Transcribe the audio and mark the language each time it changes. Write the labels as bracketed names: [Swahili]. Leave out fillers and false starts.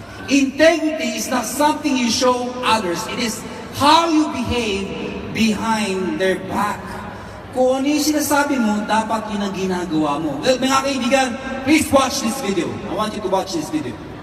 [English] Integrity is not something you show others. It is how you behave behind their back. [Filipino] Kung ano yung sinasabi mo, dapat yun ang ginagawa mo. [English] Well, [Filipino] mga kaibigan, [English] please watch this video. I want you to watch this video.